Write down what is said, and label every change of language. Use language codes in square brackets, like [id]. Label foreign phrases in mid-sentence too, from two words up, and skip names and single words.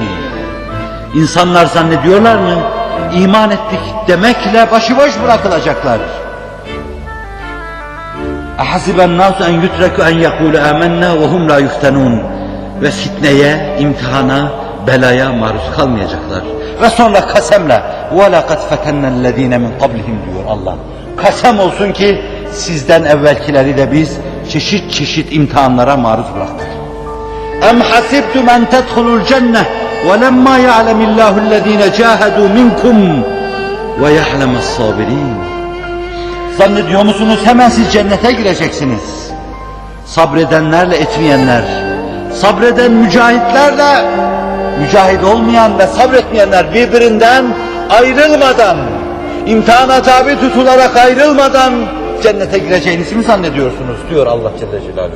[tr] İnsanlar zannediyorlar mı? İman ettik demekle başıboş bırakılacaklar. [ar] أحسب الناس أن يتركوا أن يقولوا آمنا وهم لا يفتنون. [tr] Ve fitneye, imtihana, belaya maruz kalmayacaklar. Ve sonra kasemle [ar] وَلَقَدْ فَتَنَّ الَّذ۪ينَ مِنْ قَبْلِهِمْ [tr] diyor Allah. Kasem olsun ki sizden evvelkileri de biz çeşit imtihanlara maruz bıraktık. [ar] اَمْ حَسِبْتُمْ اَنْ تَدْخُلُوا الْجَنَّةِ وَلَمَّا يَعْلَمِ اللّٰهُ الَّذ۪ينَ جَاهَدُوا مِنْكُمْ وَيَعْلَمَ الصَّابِرِينَ. [tr] Zannediyor musunuz hemen siz cennete gireceksiniz? Sabredenlerle etmeyenler, sabreden mücahitlerle mücahit olmayan ve sabretmeyenler birbirinden ayrılmadan imtihana tabi tutularak ayrılmadan cennete gireceğinizi mi zannediyorsunuz diyor Allah Celle Celaluhu.